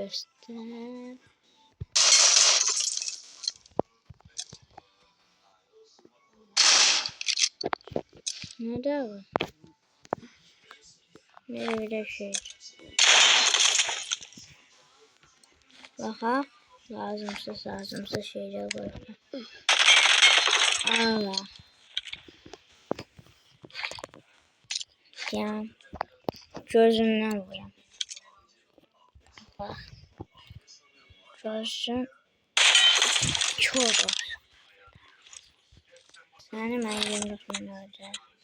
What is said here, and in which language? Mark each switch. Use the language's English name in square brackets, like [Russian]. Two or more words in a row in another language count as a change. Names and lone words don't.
[Turkish] Nerede bu? Ne öyle şey? Bak, lazımsız şeyler var. Ala. Ya. [Azerbaijani] Gözündən vuram. Bax. Gözün kör olsun. Səni mən yumruqla öldürərəm.